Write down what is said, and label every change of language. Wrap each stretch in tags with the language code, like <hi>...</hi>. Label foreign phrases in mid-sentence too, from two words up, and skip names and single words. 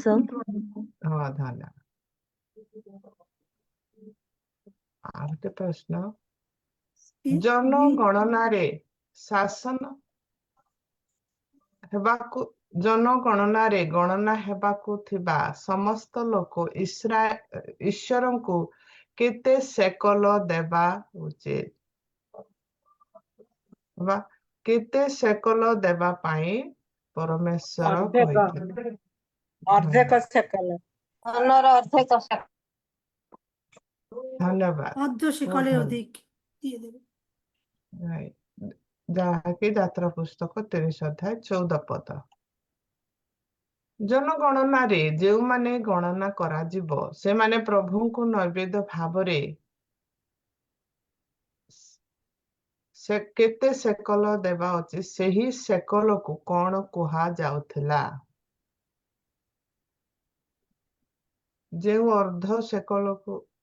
<or>ହଁ ଧନ୍ୟବାଦ ଆଉ ଗୋଟେ ପ୍ରଶ୍ନ ଜନଗଣନାରେ ଶାସନ ହେବାକୁ ଜନଗଣନାରେ ଗଣନା ହେବାକୁ ଥିବା ସମସ୍ତ ଲୋକ ଈଶ୍ୱରଙ୍କୁ କେତେ ସେକଲ ଦେବା ଉଚିତ ବା କେତେ ସେକଲ ଦେବା ପାଇଁ ପରମେଶ୍ୱର କହିଥିଲେ ଅର୍ଦ୍ଧେକ ସେକଲ ଧନର ଅର୍ଦ୍ଧେକ ଧନ୍ୟବାଦ</or> <bn>অর্ধ সেকলের অধিক দিয়ে দেবে</bn> <en>Right.</en> <or>ଯାହାକି ଯାତ୍ରା ପୁସ୍ତକ 30 ଅଧ୍ୟାୟ 14 ପଦ ଜନଗଣନାରେ ଯେଉଁମାନେ ଗଣନା କରାଯିବ ସେମାନେ ପ୍ରଭୁଙ୍କୁ ନୈବେଦ୍ୟ ଭାବରେ ସେ କେତେ ସେକଲ ଦେବା ଉଚିତ ସେହି ସେକଲକୁ କଣ କୁହାଯାଉଥିଲା ଯେଉଁ ଅର୍ଦ୍ଧ ସେକଲକୁ</or>